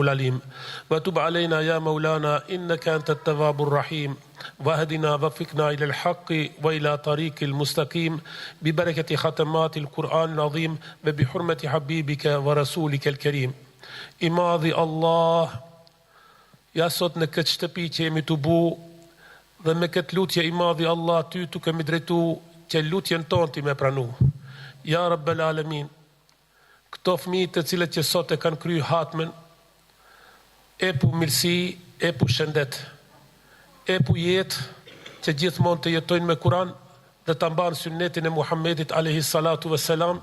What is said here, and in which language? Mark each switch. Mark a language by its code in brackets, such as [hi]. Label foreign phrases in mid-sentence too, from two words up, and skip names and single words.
[ar] العليم وتب علينا يا مولانا إنك أنت التواب الرحيم واهدنا وفقنا إلى الحق وإلى طريق المستقيم ببركة ختمات القرآن العظيم وبحرمة حبيبك ورسولك الكريم إماضي الله يا [sq] sot në këtë shtëpi që jemi të bu dhe me këtë lutje i madhi Allah ty të kemi drejtu që lutjen tonë ti me pranu. [ar] يا رب العالمين, [sq] këto fëmijë të cilët që sot e kanë kryu hatmen, e pu mirësi, e pu shëndet, e pu jetë që gjithmonë të jetojnë me Kur'an dhe të mbanë sunnetin e Muhammedit [ar] عليه الصلاة والسلام.